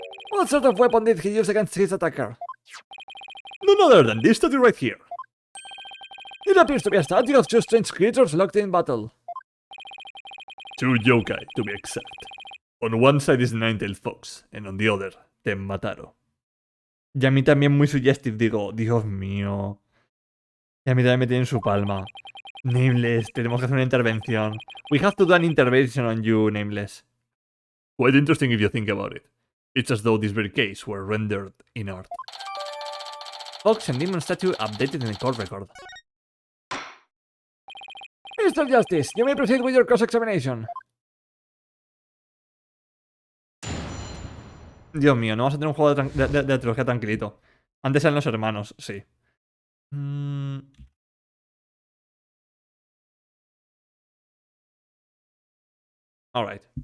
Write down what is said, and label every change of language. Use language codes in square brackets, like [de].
[en] What sort of weapon did he use against his attacker? None other than this statue right here. It appears to be a statue of two strange creatures locked in battle. Two yokai, to be exact. On one side is Nine-Tailed Fox, and on the other, Temmataro. [es] Y a mí también muy suggestive, digo, Dios mío. Y a mí también me tiene en su palma. Nameless, tenemos que hacer una intervención. [en] We have to do an intervention on you, Nameless. Quite interesting if you think about it. It's as though this very case were rendered in art. Fox and Demon statue updated in the court record. Mr. Justice, you may proceed with your cross-examination. [es] Dios mío, no vas a tener un juego de trilogía tranquilito. Antes eran los hermanos, sí. [en] Alright.